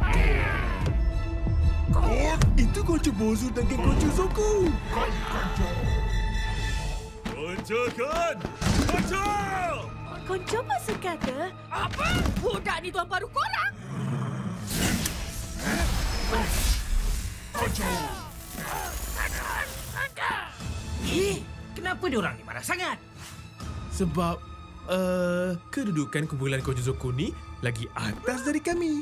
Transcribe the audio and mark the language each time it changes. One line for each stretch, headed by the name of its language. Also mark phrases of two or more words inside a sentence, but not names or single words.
Malay: Itu konco bosu dan geng konco Zoku. Konco kan? Konco! Konco masuk kata? Apa? Budak ni tuan baru korang? Kenapa diorang ni marah sangat? Sebab kedudukan kumpulan Konco Zoku ni lagi atas dari kami.